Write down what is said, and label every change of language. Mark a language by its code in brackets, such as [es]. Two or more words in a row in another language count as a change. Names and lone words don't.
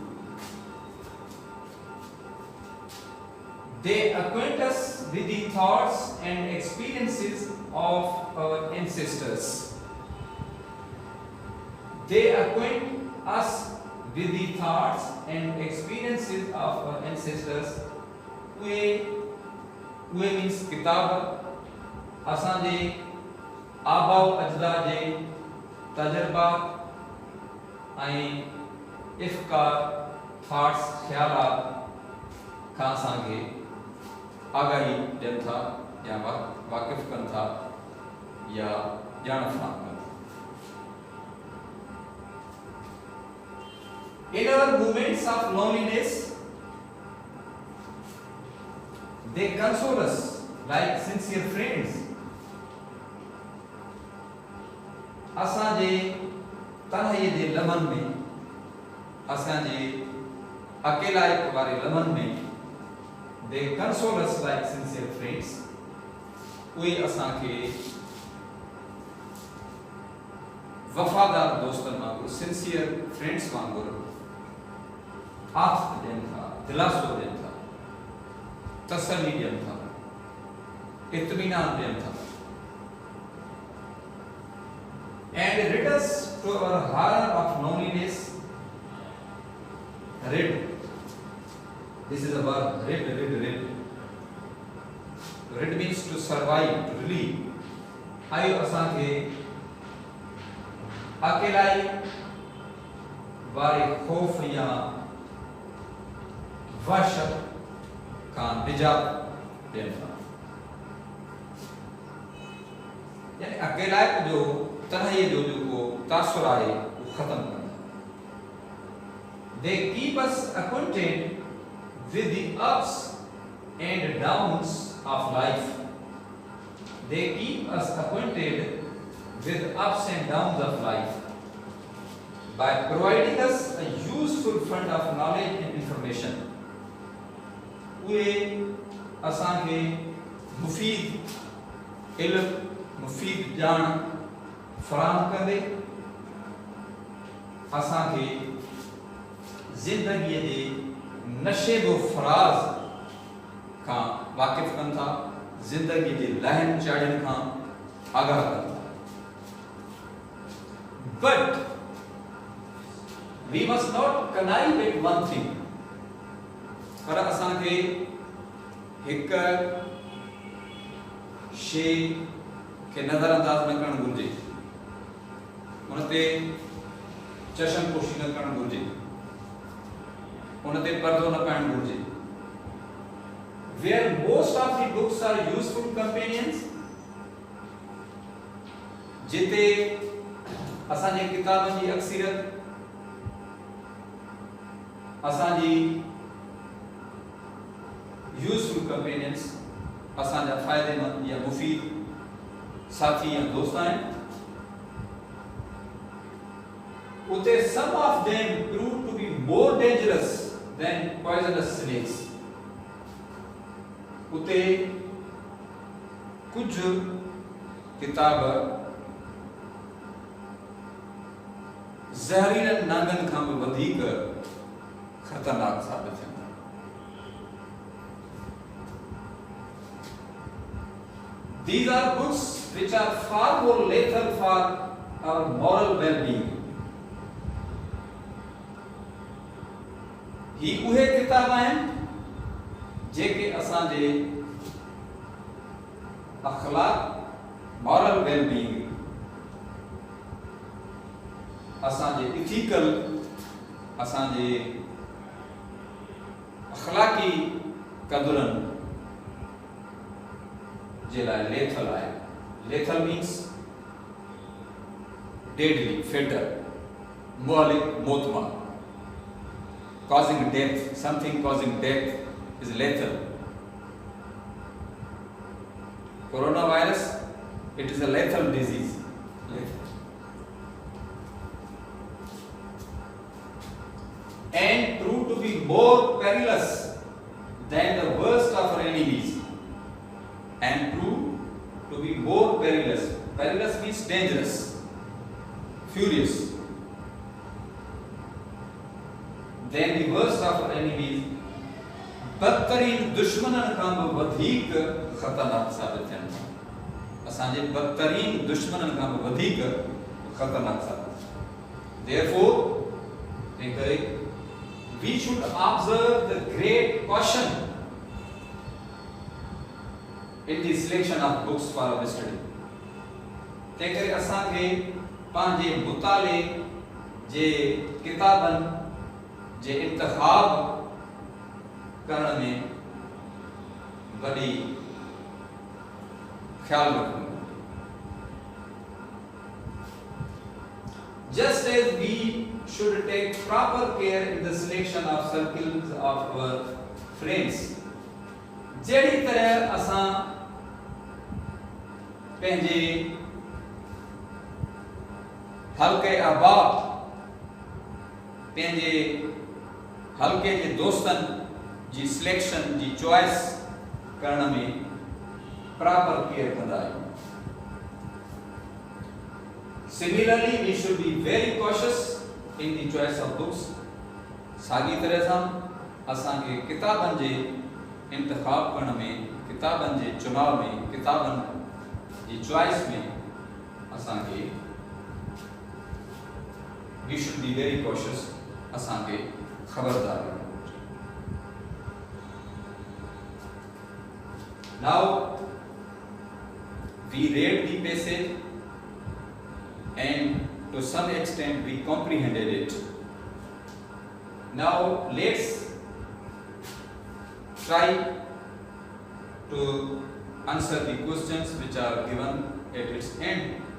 [en] They acquaint us with the thoughts and experiences of our ancestors. They acquaint us with the thoughts and experiences of our ancestors. We means [sd] किताब असां जे आबाओ अजदाद जे तजुर्बात ऐं इफ़्कार थॉट्स ख्यालात खां असांखे आगाही ॾियनि था या वाक़िफ़ कनि था या ॼाण फराहम कनि था। [en] In our moments of loneliness, they console us like sincere friends. [sd] असांजे तन्हाईअ जे लम्हनि में, असांजे अकेलाइप वारे लम्हनि में, [en] they console us like sincere friends. [sd] उहे असांखे वफ़ादार दोस्तनि वांगुरु, [en] sincere friends [sd] वांगुरु आथ ॾियनि था, दिलासो ॾियनि था, तसल्ली ॾियनि था, इत्मीनान ॾियनि था। [en] And rid us to our horror of loneliness. Rid. This is a verb. Rid. Rid means to survive, to relieve. [sd] आयो असांखे अकेलाई वारे खौफ या वहशत खां निजात ॾियनि था। यानी अकेलाइप जो तन्हाईअ जो जेको तासुर आहे उहो ख़तम कंदा। [en] They keep us acquainted with the ups and downs of life. They keep us acquainted with ups and downs of life by providing us a useful fund of knowledge and information. [sd] उहे असांखे मुफ़ीद इल्म, मुफ़ीद ॼाण फराहम कंदे असांखे ज़िंदगीअ जे नशेबो फराज़ खां वाक़िफ़ कनि था, ज़िंदगीअ जे लहनि चाढ़ियुनि खां आगाह कनि था। [en] But we must not connive at one thing. [sd] पर असांखे हिक शइ खे नज़रअंदाज़ न करणु घुरिजे, उन ते चशमपोशी न करणु घुरिजे, उन ते पर्दो न पाइणु घुरिजे। [en] Where most of the books are useful companions, [sd] जिते असांजे किताबनि जी अक्सरियत असांजी [en] useful companions, [sd] असांजा फ़ाइदेमंद या मुफ़ीद साथी या दोस्त आहिनि, उते [en] some of them prove to be more dangerous than poisonous snakes. [sd] उते कुछ किताब ज़हरीलनि नांगनि खां बि वधीक ख़तरनाक साबित थियनि। [en] These are books which are far more lethal for our moral well-being. [sd] ही उहे किताब आहिनि जेके असांजे अखलाक, [en] moral well-being, [sd] असांजे इथिकल, असांजे अखलाकी कदुरनि जे लाइ लेथल आहे। [en] lethal means deadly, fatal, [sd] मुहलिक, मोतमा, [en] causing death. Something causing death is lethal. Coronavirus, it is a lethal disease. And proved to be more perilous than the worst of our enemies. And proved to be more perilous. Perilous means dangerous, furious. Than the worst of our enemies. [sd] बदतरीन दुश्मननि खां बि वधीक ख़तरनाक साबित थियनि था। असांजे बदतरीन दुश्मननि खां बि वधीक ख़तरनाक साबित। [en] Therefore, we should observe the great caution in the selection of books for our study. [sd] तंहिं करे असांखे पंहिंजे मुताले जे किताबनि जे इंतखाब करण में वॾी ख्याल रखणो। [en] Just as we should take proper care in the selection of circles of our friends, [sd] जहिड़ी तरह असां पंहिंजे हल्के अहबाब, पंहिंजे हल्के जे दोस्तनि जी सिलेक्शन जी चॉइस करण में [en] proper care [sd] कंदा आहियूं। [en] Similarly, we should be very cautious in the choice of books. [sd] साॻी तरह सां असांखे किताबनि जे इंतखाब करण में, किताबनि जे चुनाव में, किताबनि जी चॉइस में असांखे [en] we should be very cautious, [sd] असांखे खबरदार रहणो। [en] Now we read the passage and to some extent we comprehended it. Now let's try to answer the questions which are given at its end.